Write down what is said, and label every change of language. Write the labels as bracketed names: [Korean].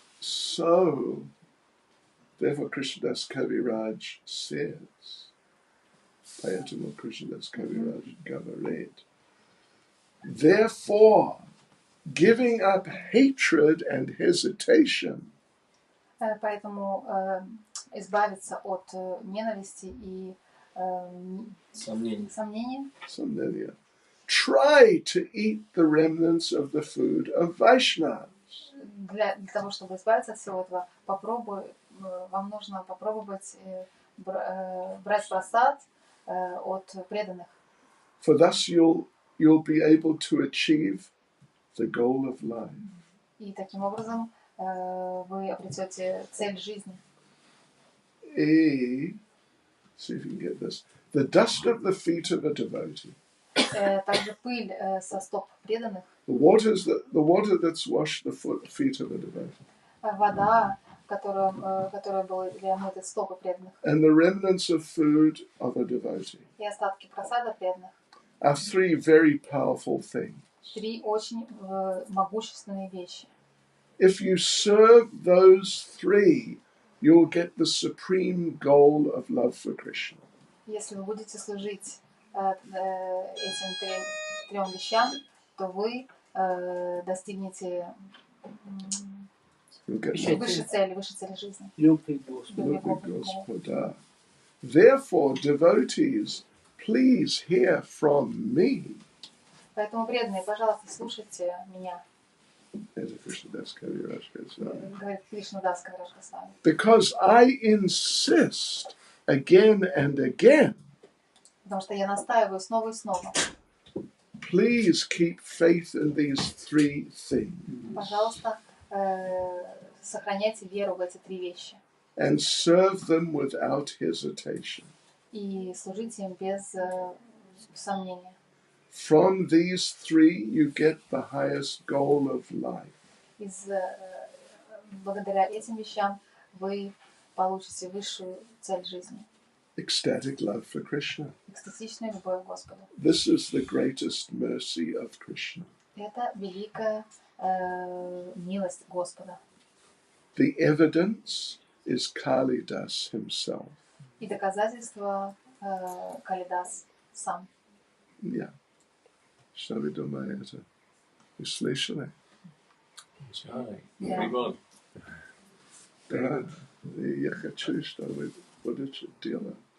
[English] So, therefore Krishnadas Kaviraj says, [Russian] поэтому Krishnadas Kaviraj говорит, [English] therefore, giving up hatred and hesitation, [Russian] поэтому избавиться от ненависти и сомнений. [English] Try to eat the remnants of the food of Vaishnavas. [Russian] Для того, чтобы избавиться от всего этого, вам нужно попробовать брать просад от преданных. [English] For thus you'll be able to achieve the goal of life. [Russian] И таким образом вы обретете цель жизни. [English] See if you can get this. The dust of the feet of a devotee. [Russian] Также пыль со стоп преданных. [English] The water that's washed the feet of a devotee. [Russian] Вода, которая была для омытой стопы преданных. [English] And the remnants of food of a devotee. [Russian] И остатки просада преданных. [English] Are three very powerful things. [Russian] Три очень могущественные вещи. [English] If you serve those three, you'll get the supreme goal of love for Krishna. [Russian] Если вы будете служить этим трем вещам, то вы достигнете высшей цели жизни. Любви Господа. Господа. [English] Therefore, devotees, please hear from me. [Russian] Поэтому, преданные, пожалуйста, слушайте меня. Говорит Кришнадас Кавираж Госвами. Говорит Кришнадас Кавираж Госвами. [English] Because I insist again and again. [Russian] Потому что я настаиваю снова и снова. [English] Please keep faith in these three things. [Russian] Пожалуйста, сохраняйте веру в эти три вещи. [English] And serve them without hesitation. [Russian] И служите им без сомнения. [English] From these three, you get the highest goal of life. [Russian] Благодаря этим вещам вы получите высшую цель жизни. [English] Ecstatic love for Krishna. [Russian] Экстатичная любовь к Господу. [English] This is the greatest mercy of Krishna. [Russian] Это великая милость Господа. [English] The evidence is Kalidas himself. [Russian] И доказательство Калидас сам. Yeah. Что вы думаете? Вы слышали? Прикольно. Да. Я хочу, чтобы вы будете делать.